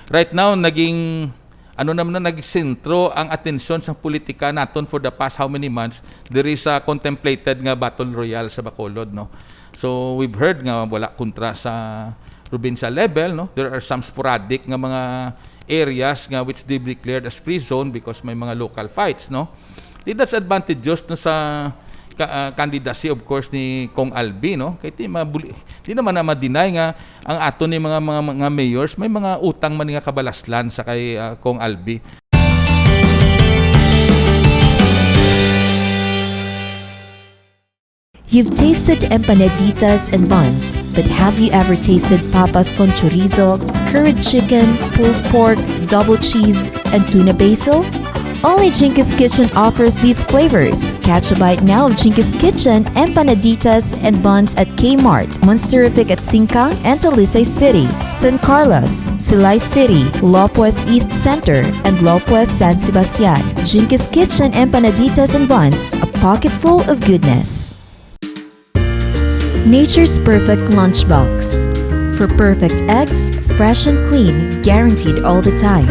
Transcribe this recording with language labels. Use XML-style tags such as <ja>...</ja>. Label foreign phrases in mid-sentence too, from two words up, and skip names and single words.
<en>right now</en> <hil>naging naman na nag-sentro ang atensyon sa politika naton</hil> <en>for the past how many months. There is a contemplated nga battle royale sa Bacolod, no. So we've heard</en> <hil>nga wala kontra sa</hil> <en>provincial level, no. There are some sporadic nga mga areas nga which they declared as free zone because</en> <hil>may mga</hil> <en>local fights, no. That's advantageous no sa candidacy of course ni Kong Albi, no.</en> <hil>Kay di naman na ma-deny nga ang ato ni mga mayors may mga utang man nga kabalaslan sa kay Kong Albi.</hil> <en>You've tasted empanaditas and buns, but have you ever tasted papas con chorizo, curried chicken, pulled pork, double cheese, and tuna basil? Only Jinki's Kitchen offers these flavors. Catch a bite now of Jinki's Kitchen empanaditas and buns at Kmart, Monsterific at Singkang and Talisay City, San Carlos, Silay City, Lopez East Center, and Lopez San Sebastian. Jinki's Kitchen empanaditas and buns, a pocket full of goodness. Nature's Perfect Lunchbox. For perfect eggs, fresh and clean, guaranteed all the time.</en>